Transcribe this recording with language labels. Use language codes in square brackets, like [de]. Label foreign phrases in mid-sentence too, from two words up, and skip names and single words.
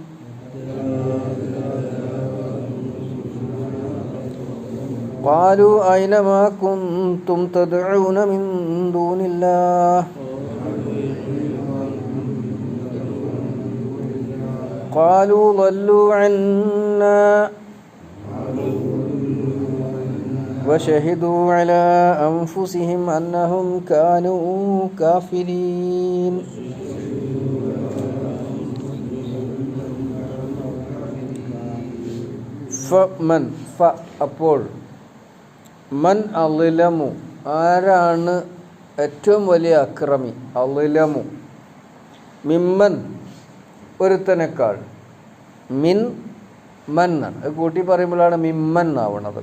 [ar] قالوا أين ما كنتم تدعون من دون الله قالوا ضلوا عنا وشهدوا على أنفسهم أنهم كانوا كافرين. [ml] ഫമൻ അപ്പോൾ [ar] من أظلم [ml] ആരാണ് ഏറ്റവും വലിയ അക്രമി? [ar] أظلم ممن [ml] ഒരുത്തനേക്കാൾ, മിൻ മൻ ആണ്, അത് കൂട്ടി പറയുമ്പോഴാണ് മിമ്മൻ ആവണത്.